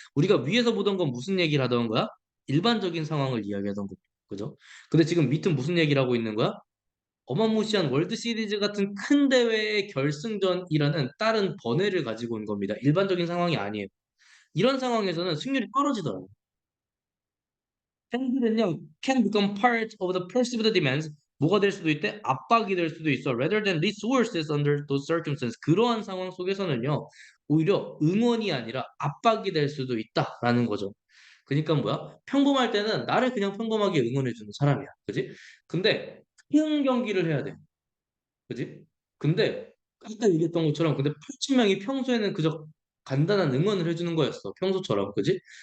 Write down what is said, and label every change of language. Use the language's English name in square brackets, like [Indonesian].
[Korean] 우리가 위에서 보던 건 무슨 얘기를 하던 거야? 일반적인 상황을 이야기하던 거. 그죠? 근데 지금 밑은 무슨 얘기를 하고 있는 거야? 어마무시한 월드 시리즈 같은 큰 대회의 결승전이라는 다른 번외를 가지고 온 겁니다. 일반적인 상황이 아니에요. 이런 상황에서는 승률이 떨어지더라고요. 팬들은요, [English] can become part of the perceived demands. [Korean] 뭐가 될 수도 있대? 압박이 될 수도 있어. [English] Rather than resources under those circumstances. [Korean] 그러한 상황 속에서는요, 오히려 응원이 아니라 압박이 될 수도 있다라는 거죠. 그러니까 뭐야? 평범할 때는 나를 그냥 평범하게 응원해주는 사람이야. 그지? 근데 큰 경기를 해야 돼. 그지? 근데 아까 얘기했던 것처럼 근데 8,000명이 평소에는 그저 간단한 응원을 해주는 거였어. 평소처럼. 그지?